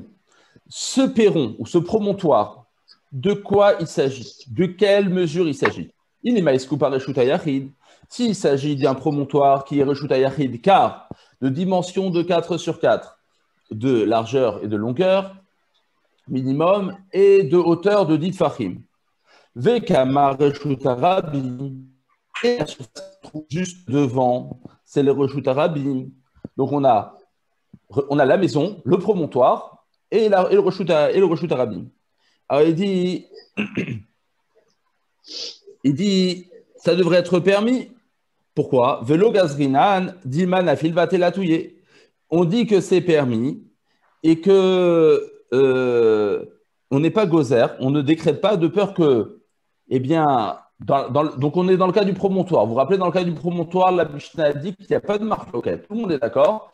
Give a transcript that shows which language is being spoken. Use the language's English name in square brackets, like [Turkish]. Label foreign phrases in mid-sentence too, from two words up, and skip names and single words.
[French] Ce perron ou ce promontoire, de quoi il s'agit? De quelle mesure il s'agit? Il est maïskupa [Hebrew] רשות היחיד. [French] S'il s'agit d'un promontoire qui est [Hebrew] רשות היחיד, [French] car de dimension de 4 sur 4, de largeur et de longueur minimum, et de hauteur de 10 tfachim. [Hebrew] וקמה רשות הרבים. [French] Et la surface se trouve juste devant, c'est le [Hebrew] רשות הרבים. [French] Donc on a la maison, le promontoire et le [Hebrew] רשות הרבים. [French] Alors il dit, ça devrait être permis. Pourquoi? [Aramaic] ולא גזרינן דילמא נפיל ואתי לאתויי. [French] On dit que c'est permis et que on n'est pas gozer, on ne décrète pas de peur que, eh bien, donc on est dans le cas du promontoire. Vous vous rappelez, dans le cas du promontoire, la Mishnah a dit qu'il n'y a pas de marloquette. Tout le monde est d'accord.